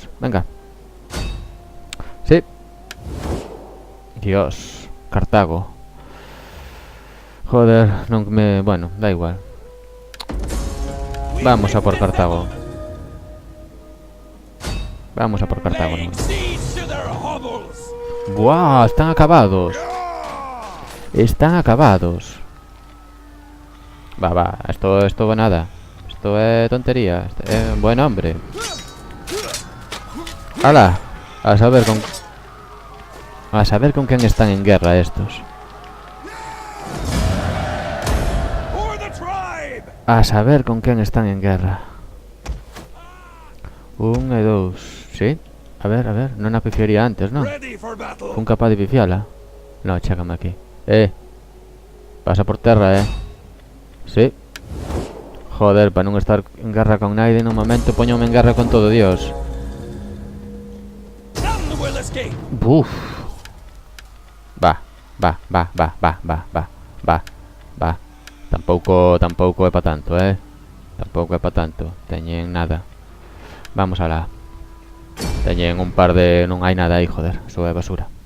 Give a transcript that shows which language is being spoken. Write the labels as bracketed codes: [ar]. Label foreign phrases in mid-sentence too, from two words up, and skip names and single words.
[es] Venga. Sí. Dios, Cartago. [gl] Joder, non me... Bueno, da igual. [es] Vamos a por Cartago. Vamos a por Cartago. [en] Laying siege to their hovels. [es] ¡Buah! Están acabados. Están acabados. Va. Esto va nada. Esto es tontería. Buen hombre. ¡Hala! A saber con quién están en guerra estos. [en] For the tribe. [es] A saber con quién están en guerra. [gl] 1 e 2. ¿Sí? A ver. Non a pifiaría antes, non? [en] Ready for battle. [gl] Fun capaz de pifiala. No, chécame aquí. Pasa por terra, Sí. Joder, para non estar en guerra con naide nun momento, poñome en guerra con todo Dios. [en] None will escape. [gl] Buf. Va. Tampouco é pa tanto, Tampouco é pa tanto. Teñen nada. Vamos alá. Teñen un par de... Non hai nada aí, joder. Eso é basura.